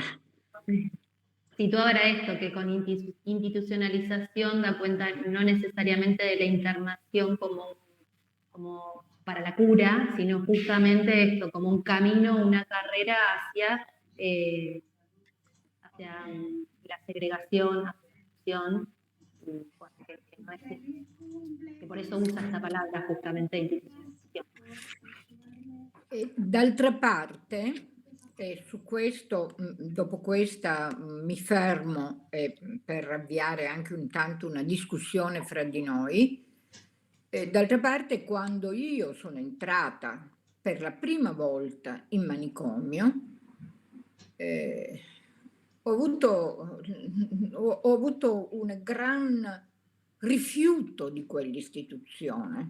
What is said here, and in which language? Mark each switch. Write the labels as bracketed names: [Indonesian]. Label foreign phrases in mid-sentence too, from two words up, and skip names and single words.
[Spanish] sitúa ahora esto, que con institucionalización da cuenta no necesariamente de la internación como para la cura, sino justamente esto, como un camino, una carrera hacia la segregación, hacia la exclusión, que por eso usa esta palabra justamente institucionalización. [Italian] D'altra parte, su questo, dopo questa mi fermo per avviare anche intanto una discussione fra di noi. D'altra parte, quando io sono entrata per la prima volta in manicomio, ho avuto un gran rifiuto di quell'istituzione.